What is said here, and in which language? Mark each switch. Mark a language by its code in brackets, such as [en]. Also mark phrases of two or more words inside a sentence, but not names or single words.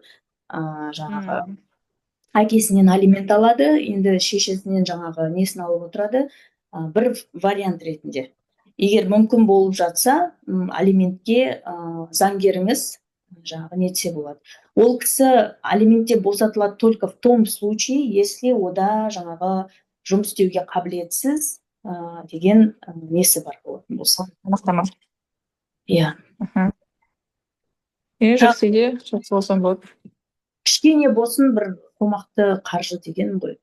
[kk] Жаңағы әкесінен алимент алады, енді шешесінен жаңағы несін алып отырады, бір вариант ретінде. Егер мүмкін болып жатса, алиментке заңгеріңіз жаңағы нетсе болады. Ол кісі алиментте босатылады [ru] только в том случае, если [kk] ода жаңағы жұмыс істеуге қабілетсіз деген несі бар болатын болса. Анықтама. Иә. Жақсы идея, жақсы болсам болады. Кішкене болсын бір қомақты қаржы деген ғой.